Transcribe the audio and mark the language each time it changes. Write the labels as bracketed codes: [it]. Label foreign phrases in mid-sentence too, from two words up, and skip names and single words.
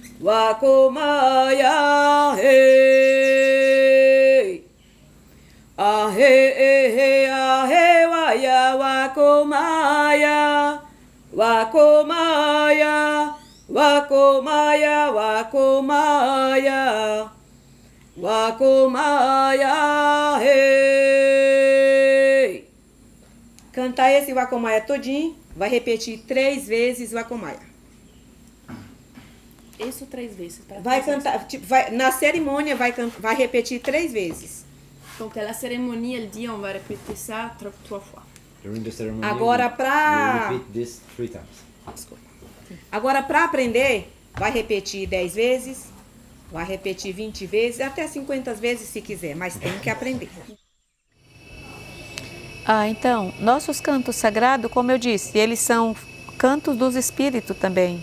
[pt] Wakomaya hey Ahe ehe ahe waya wakomaya Wakomaya Wakomaya Wakomaya Wakomaya hey. Cantar esse Wakomaya todinho, vai repetir 3 vezes Wakomaya. Isso 3 vezes. Vai cantar, tipo, na cerimônia vai repetir 3 vezes. [fr] Donc à la cérémonie, elle dit on va répéter ça 3 fois. [en] During the ceremony, [pt] Agora [en] we repeat this 3 times. [pt] Desculpa. Agora para aprender, vai repetir 10 vezes, vai repetir 20 vezes, até 50 vezes se quiser, mas tem que aprender. Então, nossos cantos sagrados, como eu disse, eles são cantos dos espíritos também.